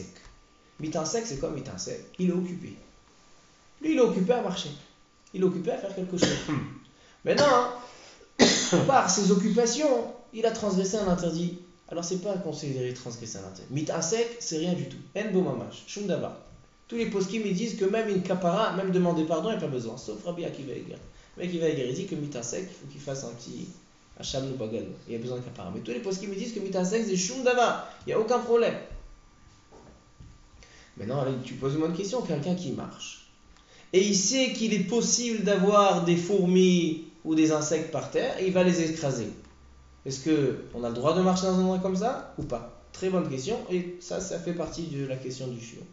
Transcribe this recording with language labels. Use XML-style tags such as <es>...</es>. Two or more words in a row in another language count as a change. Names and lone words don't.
<fr>Mitasek c'est quoi mitasek? Il est occupé. Lui il est occupé à marcher. Il est occupé à faire quelque chose. Maintenant, par ses occupations, il a transgressé un interdit. Alors c'est pas considéré transgresser un interdit. Mitasek c'est rien du tout.</fr> <he>אין בו ממש, שום דבר.</he> <fr>Tous les poskim ils disent que même une kapara, même demander pardon, il n'y a pas besoin. Sauf Rabbi Akiva Eger. Rabbi Akiva Eger, il dit que mitasek, il faut qu'il fasse un petit hacham no bagal. Il y a besoin de kapara. Mais tous les poskim ils disent que mitasek c'est</fr> <he>שום דבר.</he> <fr>Il n'y a aucun problème. Maintenant, tu poses une bonne question. Quelqu'un qui marche et il sait qu'il est possible d'avoir des fourmis ou des insectes par terre et il va les écraser. Est-ce qu'on a le droit de marcher dans un endroit comme ça ou pas? Très bonne question et ça fait partie de la question du shiur.</fr>